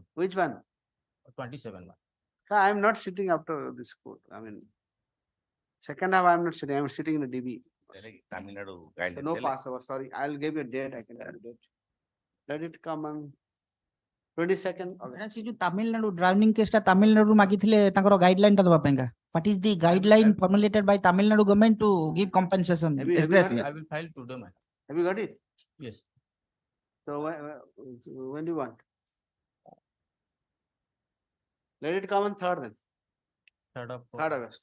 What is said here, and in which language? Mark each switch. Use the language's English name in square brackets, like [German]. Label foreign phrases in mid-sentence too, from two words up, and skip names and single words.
[English] Which one? 27 one. Sir, I am not sitting after this court. I mean, second half I am not sitting. I am sitting in the DB. Tamil Nadu So guidelines. no passover. Sorry, I'll give you a date. I can give you a date. Let it come on 22nd August. [Odia] ସେ ଯୋଉ ତାମିଲନାଡୁ ଡ୍ରାଉନିଂ କେସଟା ତାମିଲନାଡୁ ମାଗିଥିଲେ ତାଙ୍କର ଗାଇଡଲାଇନ ଟା ଦବା ପାଇଁକା [English] what is the guideline formulated by Tamil Nadu government to give compensation Have you disgrace got here? I will file today, madam. Have you got it? Yes. So when do you want? Let it come on 3rd then. 3rd August.